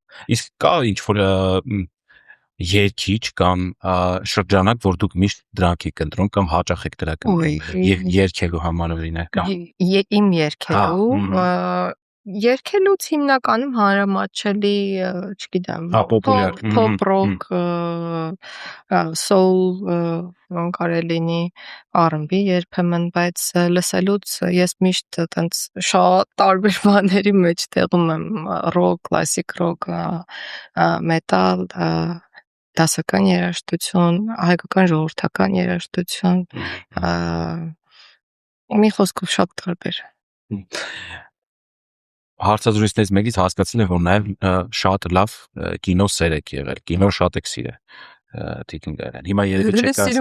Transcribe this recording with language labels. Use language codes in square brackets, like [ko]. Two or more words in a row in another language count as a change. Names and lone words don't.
[hy] Իսկ կա ինչ որ երգիչ կամ շրջանակ, որ դուք միշտ դրանք եք ընտրում կամ հաճախ եք դրա կընտրում եւ երգելու համար օրինակ։ Իմ երգելուց հիմնականում հանրամատչելի, չգիտեմ, [en] pop rock, soul, [hy] կարելի լինի R&B երբեմն, բայց լսելուց ես միշտ այտենց շատ տարբեր բաների մեջ տեղում եմ, [en] rock, classic rock, metal, [hy] դասական երաժշտություն, հայկական ժողովրդական երաժշտություն, մի խոսքով շատ տարբեր։ Հարցազրույցներից մեկից հասկացել եմ, որ նաև շատ լավ կինո սեր եք եղել, կինո շատ եք սիրել։ Տիկինգարան։ Հիմա երևի չեք ասում։